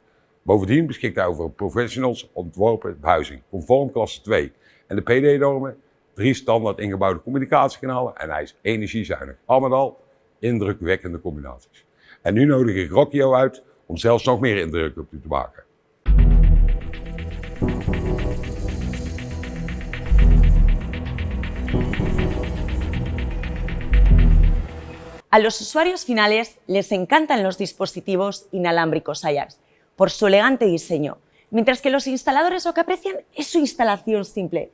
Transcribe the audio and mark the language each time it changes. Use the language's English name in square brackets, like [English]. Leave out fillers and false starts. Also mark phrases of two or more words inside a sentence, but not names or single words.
[Dutch] Bovendien beschikt hij over professionals ontworpen behuizing, conform klasse 2 en de PD-normen, 3 standaard ingebouwde communicatiekanalen en hij is energiezuinig. Al met al indrukwekkende combinaties. En nu nodig ik Rockio uit om zelfs nog meer indruk op u te maken. [Spanish] A los usuarios finales les encantan los dispositivos inalámbricos Ajax por su elegante diseño, mientras que los instaladores lo que aprecian es su instalación simple.